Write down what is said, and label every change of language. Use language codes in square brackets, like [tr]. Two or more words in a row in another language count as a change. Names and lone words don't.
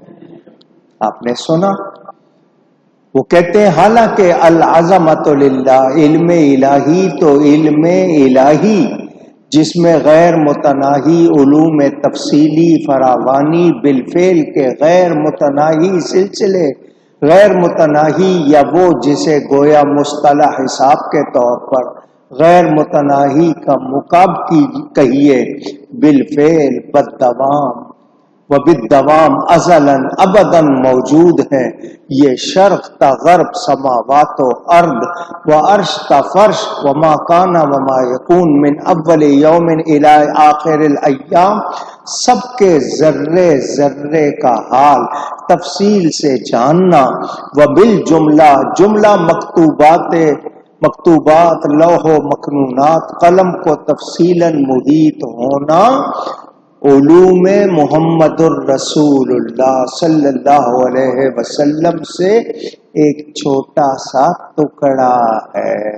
[ur] آپ نے سنا، وہ کہتے ہیں حالانکہ [ar] العظمت للہ، [ur] علم الہی تو علم الہی جس میں غیر متناہی علوم تفصیلی فراوانی بالفعل کے غیر متناہی سلسلے، غیر متناہی یا وہ جسے گویا مصطلح حساب کے طور پر غیر متناہی کا مقاب کہیے، بالفعل بددوام وبالدوام [ar] ازلاً ابداً [ur] موجود ہیں، یہ شرق تا غرب، سماوات و ارض، و عرش تا فرش، [ar] وما کان وما یکون من اول یوم الی آخر الایام، [ur] سب کے ذرے ذرے کا حال تفصیل سے جاننا، وبالجملہ جملہ مکتوبات لوح و مکنونات قلم کو تفصیلاً محیط ہونا، علوم [ar] محمد الرسول اللہ صلی اللہ علیہ وسلم [ur] سے ایک چھوٹا سا ٹکڑا ہے۔